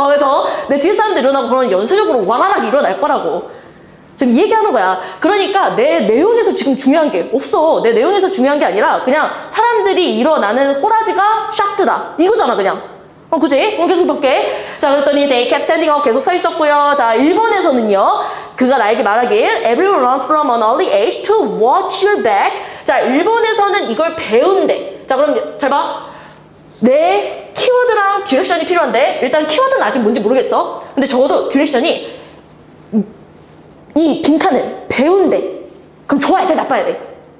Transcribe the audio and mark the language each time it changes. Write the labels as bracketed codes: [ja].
[ko] 그래서 내 뒷사람도 일어나고 그러면 연쇄적으로 와가락 일어날 거라고. 지금 이 얘기하는 거야. 그러니까 내 내용에서 지금 중요한 게 없어. 내 내용에서 중요한 게 아니라 그냥 사람들이 일어나는 꼬라지가 샥트다. 이거잖아 그냥. 그치? 계속 볼게. 자, 그랬더니 [en] they kept standing up [ko] 계속 서 있었고요. 자, 일본에서는요. 그가 나에게 말하길 [en] Everyone runs from an early age to watch your back. [ko] 자, 일본에서는 이걸 배운대. 자, 그럼 잘 봐. 내 키워드랑 디렉션이 필요한데 일단 키워드는 아직 뭔지 모르겠어. 근데 적어도 디렉션이 이 빈칸을 배운대. 그럼 좋아야 돼? 나빠야 돼?